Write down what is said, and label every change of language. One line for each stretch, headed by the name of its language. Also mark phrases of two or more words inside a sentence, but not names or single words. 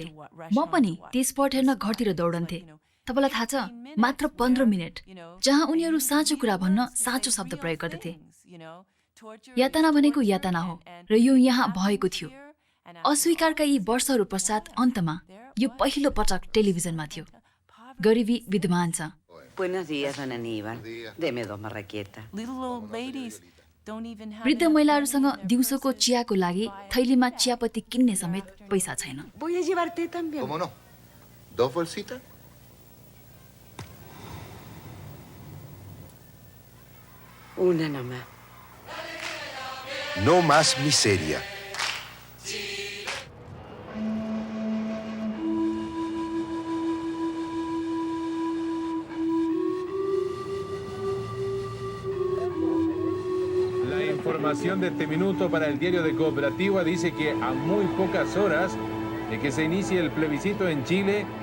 Nepali: म पनि त्यो स्पट हेर्न घरतिर दौडन्थे। तपाईँलाई थाहा छ, मात्र 15 मिनट जहाँ उनीहरू साँचो कुरा भन्न साँचो शब्द प्रयोग गर्दथे। यातना भनेको यातना हो र यो यहाँ भएको थियो। अस्वीकारका यी वर्षहरू पश्चात अन्तमा यो पहिलो पटक टेलिभिजनमा थियो। गरिबी विद्यमान छ।
Spanish: Buenos días, don Aníbal. Deme 2 marraquetas.
Nepali: वृद्ध महिलाहरूसँग दिउँसोको चियाको लागि थैलीमा चियापत्ती किन्ने समेत पैसा छैन।
Spanish: Voy a llevarte también. ¿Cómo no? ¿2 bolsitas? Una nomás. No más miseria. La información de este minuto para el diario de Cooperativa dice que a muy pocas horas de que se inicie el plebiscito en Chile,